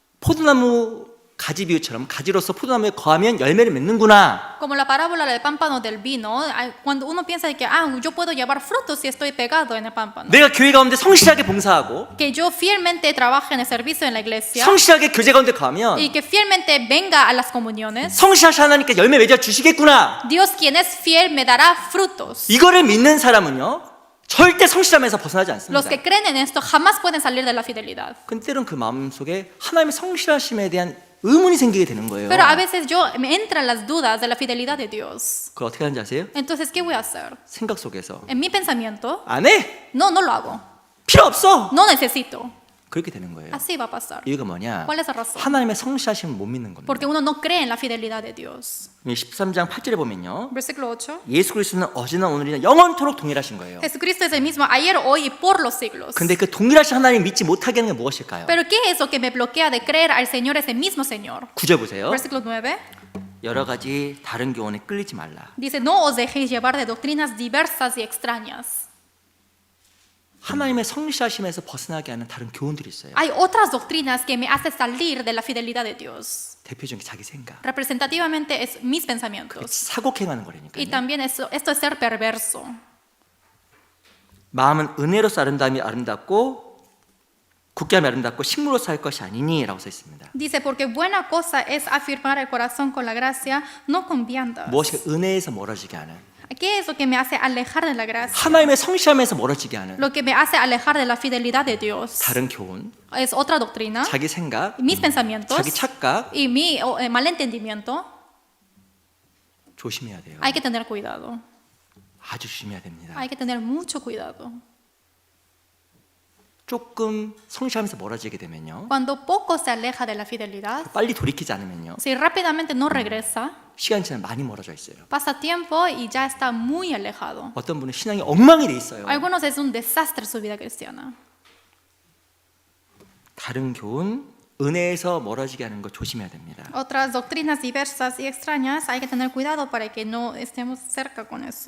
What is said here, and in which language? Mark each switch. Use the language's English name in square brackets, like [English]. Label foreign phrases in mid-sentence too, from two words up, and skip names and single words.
[Korean] 내가 포도나무 가지 비유처럼 가지로서 포도나무에 거하면 열매를 맺는구나. [Spanish] Como la parábola del pámpano del vino, cuando uno piensa de que yo puedo llevar frutos si estoy pegado en el pámpano. [Korean] 내가 교회 가운데 성실하게 봉사하고 [Spanish] Que yo fielmente trabaje en el servicio en la iglesia [Korean] 성실하게 교제 가운데 거하면 [Spanish] y que fielmente venga a las comuniones. [Korean] 성실하신 하나님께 열매 맺어 주시겠구나. [Spanish] Dios quien es fiel me dará frutos. [Korean] 이거를 믿는 사람은요 절대 성실함에서 벗어나지 않습니다. [Spanish] Los que creen en esto jamás pueden salir de la fidelidad. [Korean] 근데 때론 그 마음속에 하나님의 성실하심에 대한 의문이 생기게 되는 거예요. [Spanish] Pero a veces me entran las dudas de la fidelidad de Dios. [Korean] 그걸 어떻게 하는지 아세요? [Spanish] Entonces, ¿qué voy a hacer? [Korean] 생각 속에서 [Spanish] En mi pensamiento, [Korean] 안 해! [Spanish] no lo hago. [Korean] 필요 없어! [Spanish] No necesito. [Korean] 그렇게 되는 거예요. [Spanish] Así va a pasar. [Korean] 이유가 뭐냐? [Spanish] ¿Cuál es la razón? [Korean] 하나님의 성실하심을 못 믿는 겁니다. [Spanish] Porque uno no cree en la fidelidad de Dios. [Korean] 13장 8절에 보면요. [Spanish] Versículo 8. [Korean] 예수 그리스도는 어제나 오늘이나 영원토록 동일하신 거예요. [Spanish] Jesucristo es el mismo ayer, hoy y por los siglos. [Korean] 근데 그 동일하신 하나님 믿지 못하게 하는 게 무엇일까요? [Spanish] Pero ¿qué es lo que me bloquea de creer al Señor, ese mismo Señor? [Korean] 9절 보세요. [Spanish] Versículo 9. [Korean] 여러 가지 다른 교훈에 끌리지 말라. [Spanish] Dice, no os dejéis llevar de doctrinas diversas y extrañas. [Korean] 하나님의 성실하심에서 벗어나게 하는 다른 교훈들이 있어요. [Spanish] Hay otras doctrinas que me hacen salir de la fidelidad de Dios. [Korean] 대표적인 게 자기 생각. [Spanish] Representativamente es mis pensamientos. [Korean] 사곡행하는 [Spanish] Y [Korean] 거라니까요. [Spanish] también esto es ser perverso. [Korean] 마음은 은혜로서 아름답고 굳게 하면 아름답고 식물로서 할 것이 아니니라고 써 있습니다. [Spanish] Dice, porque buena cosa es afirmar el corazón con la gracia, no con viandas. [Korean] 무엇이 은혜에서 멀어지게 하는 [Spanish] ¿Qué es lo que me hace alejar de la gracia? [Korean] 하나님의 성실함에서 멀어지게 하는 [Spanish] Lo que me hace alejar de la fidelidad de Dios. [Korean] 다른 교훈, [Spanish] Es otra doctrina. [Korean] 자기 생각, [Spanish] Mis pensamientos [Korean] 자기 착각 [Spanish] y mi malentendimiento. [Korean] 조심해야 돼요. [Spanish] Hay que tener cuidado. [Korean] 아주 조심해야 됩니다. [Spanish] Hay que tener mucho cuidado. [Korean] 조금 성실하면서 멀어지게 되면요. [Spanish] Cuando poco se aleja de la fidelidad, [Korean] 빨리 돌이키지 않으면요. [Spanish] si rápidamente no regresa, [Korean] 시간이 지나면 많이 멀어져 있어요. [Spanish] pasa tiempo y ya está muy alejado. [Korean] 어떤 분은 신앙이 엉망이 돼 있어요. [Spanish] Algunos es un desastre su vida cristiana. [Korean] 다른 교훈, 은혜에서 멀어지게 하는 거 조심해야 됩니다. [Spanish] Otras doctrinas diversas y extrañas, hay que tener cuidado para que no estemos cerca con eso.